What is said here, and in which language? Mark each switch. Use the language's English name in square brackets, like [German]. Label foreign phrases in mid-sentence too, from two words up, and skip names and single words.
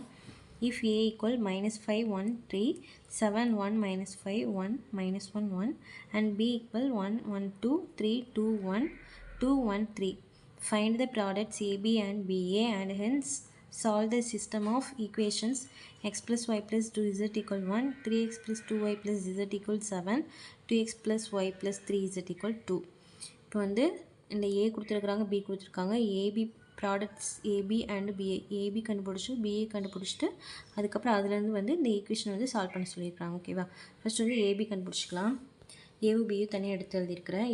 [English] If a equal minus 5 1 3 7 1 minus 5 1 minus 1 1 and b equal 1 1 2 3 2 1 2 1 3. Find the products AB and BA and hence solve the system of equations x plus y plus 2z equal 1 3x plus 2y plus z equal 7 2x plus y plus 3z equal 2. [Tamil] இப்போ வந்து இந்த ஏ கொடுத்துருக்குறாங்க பி கொடுத்துருக்காங்க [English] AB products AB and BA [Tamil] ஏபி கண்டுபிடிச்சி பிஏ கண்டுபிடிச்சிட்டு அதுக்கப்புறம் அதுலேருந்து வந்து இந்த ஈக்குவேஷன் வந்து சால்வ் பண்ண சொல்லியிருக்காங்க. ஓகேவா, ஃபஸ்ட் வந்து ஏபி கண்டுபிடிச்சிக்கலாம். ஏவும் பியும் தனியாக எடுத்து எழுதியிருக்கிறேன்.